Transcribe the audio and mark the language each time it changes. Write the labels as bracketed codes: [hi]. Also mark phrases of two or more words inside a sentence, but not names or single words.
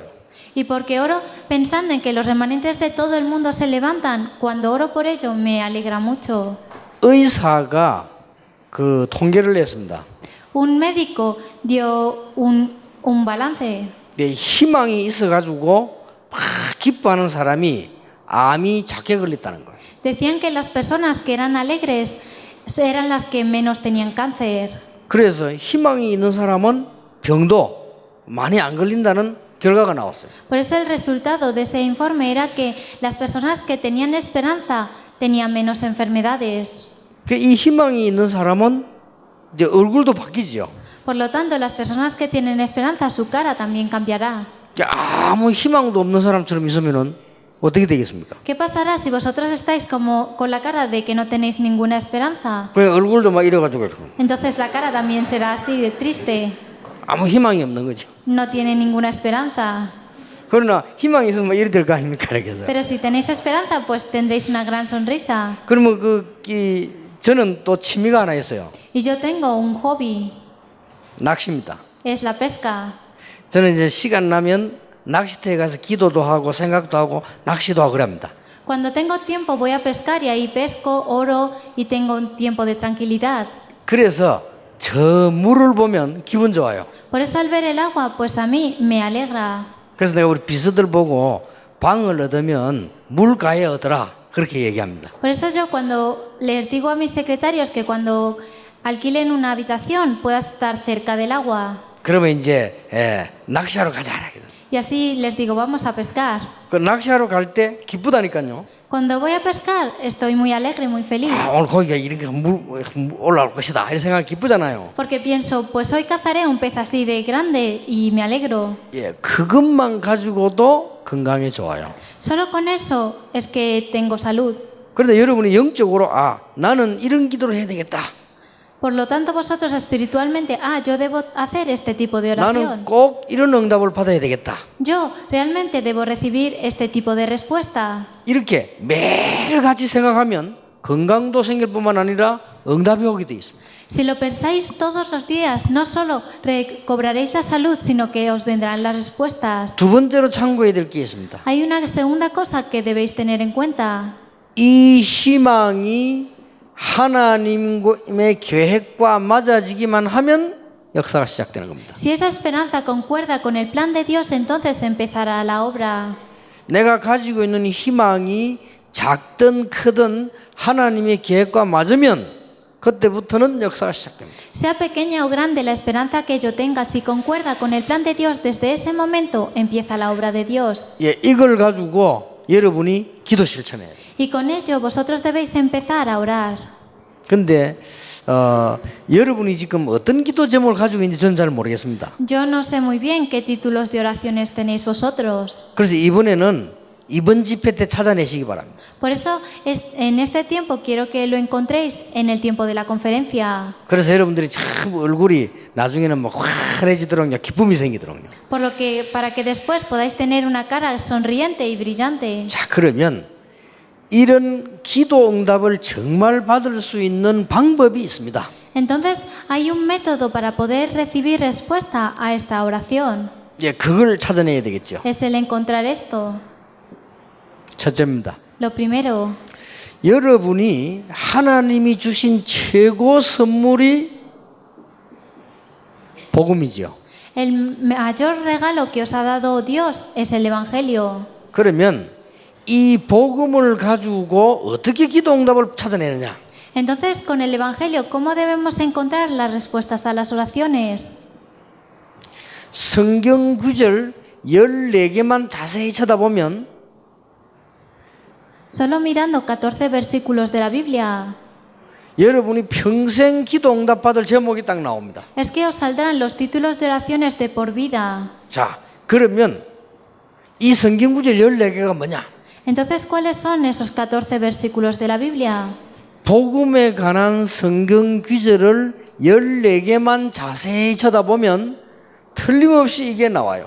[es] Y porque oro pensando en que los remanentes de todo el mundo se levantan, cuando oro por ello me alegra mucho. [ko] 의사가 그 통계를 냈습니다. [es] Un médico dio un balance. [ko] 희망이 있어가지고 막 기뻐하는 사람이 암이 작게 걸렸다는 거예요. [es] Decían que las personas que eran alegres eran las que menos tenían cáncer. [ko] 그래서 희망이 있는 사람은 병도 많이 안 걸린다는 결과가 나왔어요. [es] Por eso el resultado de ese informe era que las personas que tenían esperanza tenían menos enfermedades. [ko] 이 희망이 있는 사람은 이제 얼굴도 바뀌죠. [es] Por lo tanto, las personas que tienen esperanza, su cara también cambiará. [ko] 아무 희망도 없는 사람처럼 있으면은 어떻게 되겠습니까? [es] ¿Qué pasará si vosotros estáis como con la cara de que no tenéis ninguna esperanza? [ko] 그냥 얼굴도 막 이래가지고 이렇게. [es] Entonces la cara también será así de triste. [ko] 아무 희망이 없는 거죠. [es] No tiene ninguna esperanza. [ko] 그러나 희망이 있으면 막 이래 될 거 아닙니까? 이렇게 해서. [es] Pero si tenéis esperanza, pues tendréis una gran sonrisa. [ko] 그러면 저는 또 취미가 하나 있어요. [es] Y yo tengo un hobby, [ko] 낚시입니다. [es] es la pesca. [ko] 저는 이제 시간 나면 낚시터에 가서 기도도 하고 생각도 하고 낚시도 하고 그럽니다. [es] Cuando tengo tiempo voy a pescar y ahí pesco, oro y tengo un tiempo de tranquilidad. [ko] 그래서 저 물을 보면 기분 좋아요. [es] Por eso al ver el agua, pues a mí me alegra. [ko] 그래서 내가 우리 비서들 보고 방을 얻으면 물가에 얻으라 그렇게 얘기합니다. [es] Por eso yo cuando les digo a mis secretarios que cuando alquilen una habitación pueda estar cerca del agua. [ko] 그러면 이제 낚시하러 가자. [es] Y así les digo, vamos a pescar. [ko] 그 낚시하러 갈 때 기쁘다니까요. [es] Cuando voy a pescar estoy muy alegre, muy feliz. [ko] 아, 오늘 거기가 이렇게 올라올 것이다 이런 생각 기쁘잖아요. [es] Porque pienso, pues hoy cazaré un pez así de grande y me alegro. [ko] 예, 그것만 가지고도 건강에 좋아요. [es] Solo con eso es que tengo salud. [ko] 그런데 여러분이 영적으로 나는 이런 기도를 해야 되겠다. [es] Por lo tanto, vosotros espiritualmente, yo debo hacer este tipo de [ko] 나는 [es] oración. [ko] 꼭 이런 응답을 받아야 되겠다. [es] Yo realmente debo recibir este tipo de respuesta. [ko] 이렇게 매일같이 생각하면 건강도 생길 뿐만 아니라 응답이 오게 돼 있습니다. [es] Si lo pensáis todos los días, no solo recobraréis la salud, sino que os vendrán las respuestas. [ko] 두 번째로 참고해야 될 게 있습니다. [es] Hay una segunda cosa que debéis tener en cuenta. [ko] 이 희망이 하나님의 계획과 맞아지기만 하면 역사가 시작되는 겁니다. [es] Si esa esperanza concuerda con el plan de Dios, entonces empezará la obra. [ko] 내가 가지고 있는 희망이 작든 크든 하나님의 계획과 맞으면 그때부터는 역사가 시작됩니다. [es] Sea pequeña o grande la esperanza que yo tenga, si concuerda con el plan de Dios, desde ese momento empieza la obra de Dios. [ko] 예, 이걸 가지고 여러분이 기도 실천해야 돼요. [es] Y con ello vosotros debéis empezar a orar. [ko] 근데 여러분이 지금 어떤 기도 제목을 가지고 있는지 저는 잘 모르겠습니다. [es] Yo no sé muy bien qué títulos de oraciones tenéis vosotros. [ko] 그래서 이번에는 이번 집회 때 찾아내시기 바랍니다. [es] Por eso en este tiempo quiero que lo encontréis en el tiempo de la conferencia. [ko] 그래서 여러분들이 참 얼굴이 나중에는 막 환해지도록요, 기쁨이 생기도록요. [es] Por lo que para que después podáis tener una cara sonriente y brillante. [ko] 자, 그러면 이런 기도 응답을 정말 받을 수 있는 방법이 있습니다. [es] Entonces hay un método para poder recibir respuesta a esta oración. [ko] 예, 그걸 찾아내야 되겠죠. [es] Es el encontrar esto. [ko] 첫째입니다. [es] Lo primero, [ko] 여러분이 하나님이 주신 최고 선물이 복음이지요. [es] el mayor regalo que os ha dado Dios es el Evangelio. [ko] 그러면 이 복음을 가지고 어떻게 기도 응답을 찾아내느냐? [es] Entonces, con el Evangelio, ¿cómo debemos encontrar las respuestas a las oraciones? [ko] 성경 구절 14개만 자세히 쳐다보면 [es] Solo mirando 14 versículos de la Biblia, [ko] 여러분이 평생 기도 응답 받을 제목이 딱 나옵니다. [es] es que os saldrán los títulos de oraciones de por vida. [ko] 자, 그러면 이 성경 구절 14개가 뭐냐? [es] Entonces, ¿cuáles son esos 14 versículos de la Biblia? [ko] 복음에 관한 성경 구절을 14개만 자세히 쳐다보면 틀림없이 이게 나와요.